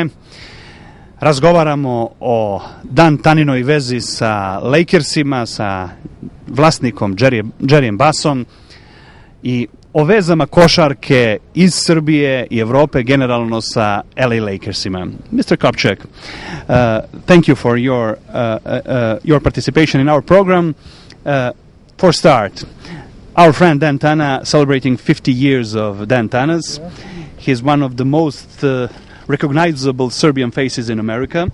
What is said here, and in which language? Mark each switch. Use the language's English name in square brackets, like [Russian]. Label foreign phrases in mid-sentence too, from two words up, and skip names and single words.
[Serbian] Razgovaramo o Dan Taninoj vezi sa Lakersima, sa vlasnikom Jerryem Bussom i o vezama košarke iz Srbije i Evrope generalno sa LA Lakersima. [English] Mr. Kopčak, thank you for your participation in our program. For start, our friend Dan Tana celebrating 50 years of Dan Tanas. He's one of the most recognizable Serbian faces in America.